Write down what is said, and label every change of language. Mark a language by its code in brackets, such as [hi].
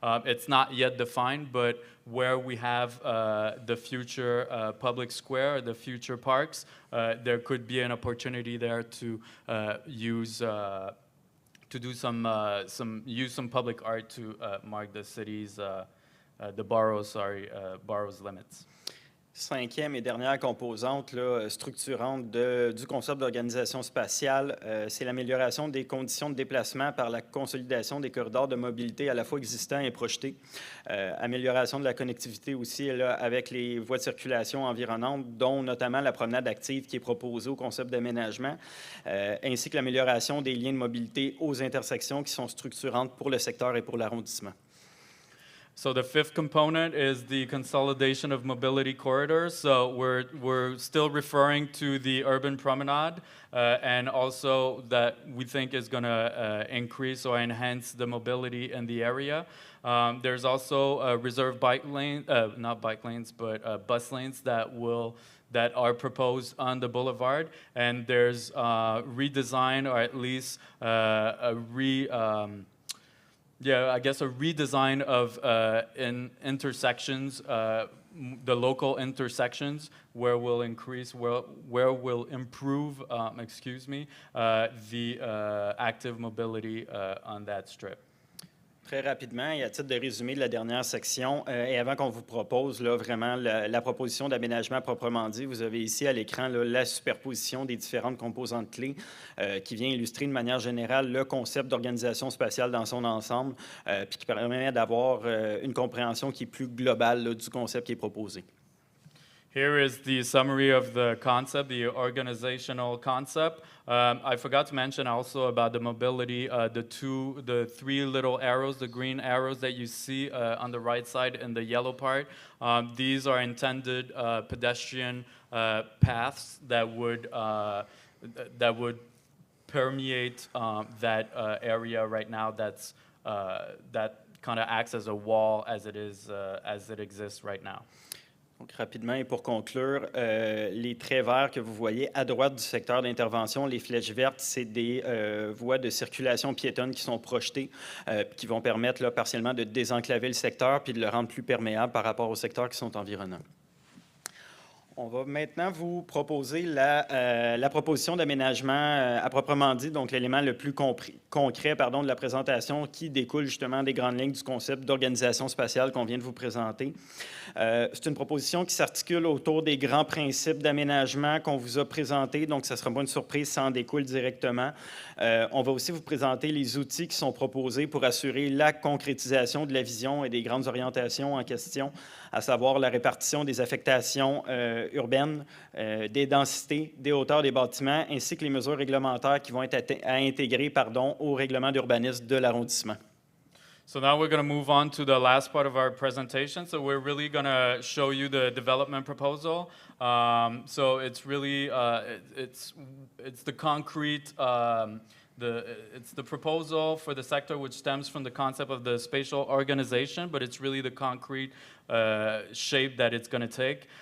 [en] It's not yet defined, but where we have the future public square, the future parks, there could be an opportunity there to use some public art to mark the city's borough's limits. [fr] Cinquième et dernière composante là, structurante du concept d'organisation spatiale, c'est l'amélioration des conditions de déplacement par la consolidation des corridors de mobilité à la fois existants et projetés. Amélioration de la connectivité aussi là, avec les voies de circulation environnantes, dont notamment la promenade active qui est proposée au concept d'aménagement, ainsi que l'amélioration des liens de mobilité aux intersections qui sont structurantes pour le secteur et pour l'arrondissement. [en] So the fifth component is the consolidation of mobility corridors. So we're still referring to the urban promenade, and also that we think is going to increase or enhance the mobility in the area. There's also reserved bike lane, not bike lanes, but bus lanes that are proposed on the boulevard, and there's redesign, or at least a redesign of intersections, the local intersections, where we'll improve, the active mobility on that strip. [fr] Très rapidement, et à titre de résumé de la dernière section, et avant qu'on vous propose là, vraiment la proposition d'aménagement proprement dit, vous avez ici à l'écran là, la superposition des différentes composantes clés qui vient illustrer de manière générale le concept d'organisation spatiale dans son ensemble, puis qui permet d'avoir une compréhension qui est plus globale là, du concept qui est proposé. [en] Here is the summary of the concept, the organizational concept. I forgot to mention also about the mobility, the three little arrows, the green arrows that you see on the right side and the yellow part. These are intended pedestrian paths that would permeate that area right now. That kind of acts as a wall as it exists right now. [fr] Donc, rapidement et pour conclure, les traits verts que vous voyez à droite du secteur d'intervention, les flèches vertes, c'est des voies de circulation piétonne qui sont projetées, qui vont permettre là, partiellement de désenclaver le secteur puis de le rendre plus perméable par rapport aux secteurs qui sont environnants. On va maintenant vous proposer la proposition d'aménagement à proprement dit, donc l'élément le plus concret de la présentation qui découle justement des grandes lignes du concept d'organisation spatiale qu'on vient de vous présenter. C'est une proposition qui s'articule autour des grands principes d'aménagement qu'on vous a présentés, donc ça ne sera pas une surprise, ça en découle directement. On va aussi vous présenter les outils qui sont proposés pour assurer la concrétisation de la vision et des grandes orientations en question, à savoir la répartition des affectations urbaines, des densités, des hauteurs des bâtiments, ainsi que les mesures réglementaires qui vont être à intégrer au règlement d'urbanisme de l'arrondissement. [en] So now we're going to move on to the last part of our presentation. So we're really going to show you the development proposal. So it's really it's the concrete it's the proposal for the sector which stems from the concept of the spatial organization, but it's really the concrete shape that it's going to take.